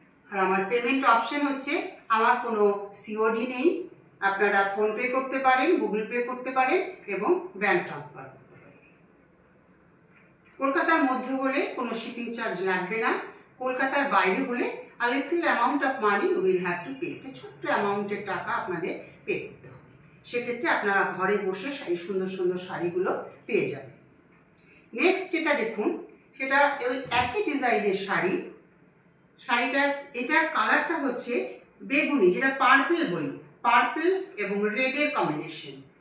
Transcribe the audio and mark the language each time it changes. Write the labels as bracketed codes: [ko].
[bn] আর আমার payment option হচ্ছে, আমার কোনো সিওডি নেই। আপনারা ফোনপে করতে পারেন, গুগল পে করতে পারেন এবং ব্যাংক ট্রান্সফার করতে পারেন। কলকাতার মধ্যে হলে কোনো শিপিং চার্জ লাগবে না। কলকাতার বাইরে হলে [en] a little amount of money you will have to pay। [bn] একটা ছোট্ট অ্যামাউন্টের টাকা আপনাদের পে করতে হবে। সেক্ষেত্রে আপনারা ঘরে বসে এই সুন্দর সুন্দর শাড়িগুলো পেয়ে যাবেন। নেক্সট যেটা দেখুন, সেটা ওই একই ডিজাইনের শাড়ি। শাড়িটার এটার কালারটা হচ্ছে বেগুনি, যেটা পার্পল বলি, পার্পল এবং রেডের কম্বিনেশন।